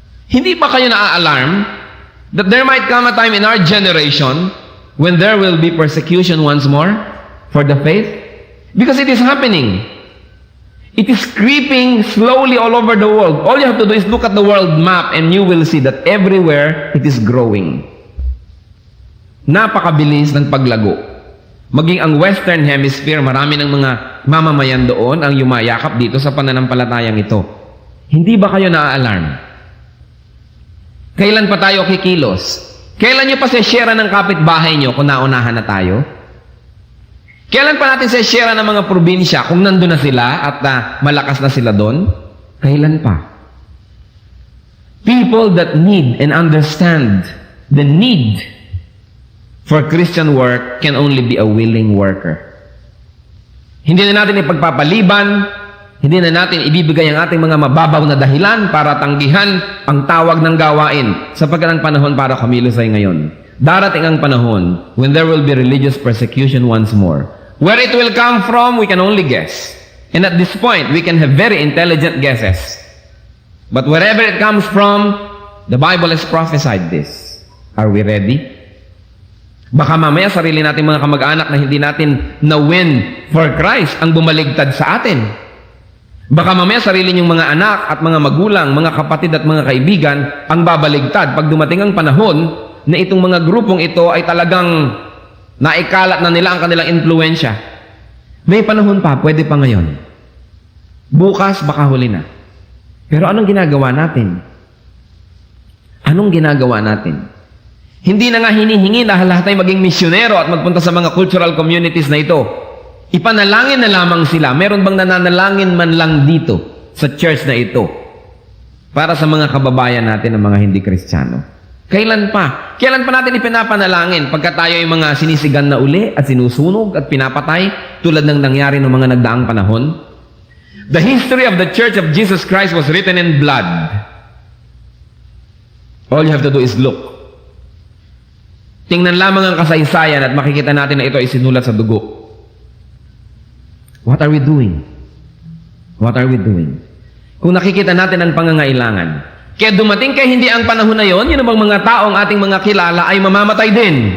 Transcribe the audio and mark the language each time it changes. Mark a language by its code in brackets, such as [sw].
[tl] Hindi ba kayo na-alarm [en] that there might come a time in our generation when there will be persecution once more for the faith? Because it is happening. It is creeping slowly all over the world. All you have to do is look at the world map and you will see that everywhere it is growing. [tl] Napakabilis ng paglago. Maging ang Western Hemisphere, marami ng mga mamamayan doon ang yumayakap dito sa pananampalatayang ito. Hindi ba kayo na-alarm? Kailan pa tayo kikilos? Kailan nyo pa share ng kapitbahay nyo kung naunahan na tayo? Kailan pa natin share ng mga probinsya kung nandun na sila at malakas na sila doon? Kailan pa? [en] People that need and understand the need for Christian work can only be a willing worker. [tl] Hindi na natin ipagpapaliban, hindi na natin ibibigay ang ating mga mababaw na dahilan para tanggihan ang tawag ng gawain sapagkat ang panahon para kumilos ay ngayon. Darating ang panahon [en] when there will be religious persecution once more. Where it will come from, we can only guess. And at this point, we can have very intelligent guesses. But wherever it comes from, the Bible has prophesied this. Are we ready? [tl] Baka mamaya sarili natin mga kamag-anak na hindi natin na-win for Christ ang bumaligtad sa atin. Baka mamaya sarili niyong mga anak at mga magulang, mga kapatid at mga kaibigan ang babaligtad pag dumating ang panahon na itong mga grupong ito ay talagang naikalat na nila ang kanilang impluensya. May panahon pa, pwede pa ngayon. Bukas, baka huli na. Pero anong ginagawa natin? Anong ginagawa natin? Hindi na nga hinihingi dahil lahat ay maging misyonero at magpunta sa mga cultural communities na ito. Ipanalangin na lamang sila. Meron bang nananalangin man lang dito sa church na ito para sa mga kababayan natin na mga hindi Kristiyano? Kailan pa? Kailan pa natin ipinapanalangin pagka tayo ay mga sinisigan na uli at sinusunog at pinapatay tulad ng nangyari ng mga nagdaang panahon? [en] The history of the Church of Jesus Christ was written in blood. All you have to do is look. [tl] Tingnan lamang ang kasaysayan at makikita natin na ito ay sinulat sa dugo. [en] What are we doing? [tl] What are we doing? Kung nakikita natin ang pangangailangan, kaya dumating kay hindi ang panahon na yon, yun bang mga taong ating mga kilala ay mamamatay din.